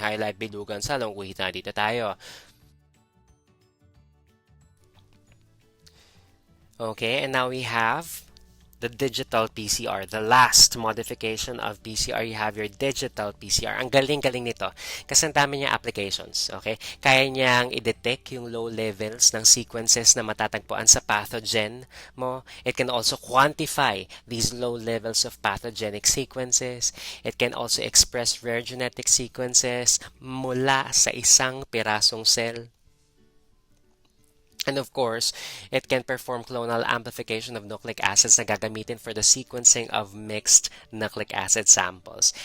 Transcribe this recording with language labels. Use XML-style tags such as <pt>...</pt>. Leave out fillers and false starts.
<tl>Highlight bilugan sa guhit na dito tayo.</tl> <en>Okay, and now we have the digital PCR, the last modification of PCR, you have your digital PCR.</en> <tl>Ang galing-galing nito kasi ang dami niya applications, okay? Kaya niyang i-detect yung low levels ng sequences na matatagpuan sa pathogen mo.</tl> <en>It can also quantify these low levels of pathogenic sequences. It can also express rare genetic sequences</en> <tl>mula sa isang pirasong</tl> <en>cell. And of course, it can perform clonal amplification of nucleic acids</en> <tl>na gagamitin</tl> <en>for the sequencing of mixed nucleic acid samples.</en>